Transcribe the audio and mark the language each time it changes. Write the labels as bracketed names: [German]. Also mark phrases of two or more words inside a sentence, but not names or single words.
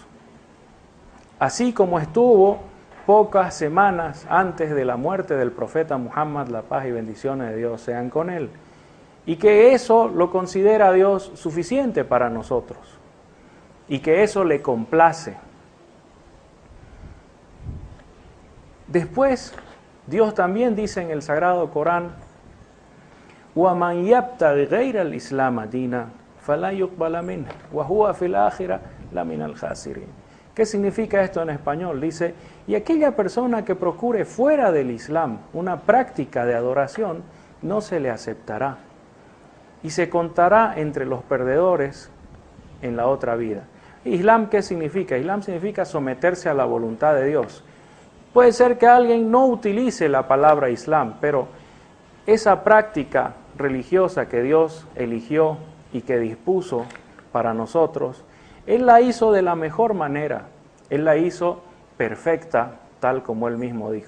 [Spanish] Así como estuvo pocas semanas antes de la muerte del profeta Muhammad, la paz y bendiciones de Dios sean con él, y que eso lo considera Dios suficiente para nosotros, y que eso le complace. Después, Dios también dice en el Sagrado Corán: [Arabic] وَمَنْ يَبْتَغِ غَيْرَ الْإِسْلَامَ دِينًا فَلَا يُقْبَلَ مِنْهُ وَهُوَ فِي الْآخِرَةِ لَمِنَ الْخَاسِرِينَ. [Spanish] ¿Qué significa esto en español? Dice: y aquella persona que procure fuera del Islam una práctica de adoración, no se le aceptará, y se contará entre los perdedores en la otra vida. ¿Islam qué significa? Islam significa someterse a la voluntad de Dios. Puede ser que alguien no utilice la palabra Islam, pero esa práctica religiosa que Dios eligió y que dispuso para nosotros, Él la hizo de la mejor manera, Él la hizo perfecta, tal como Él mismo dijo.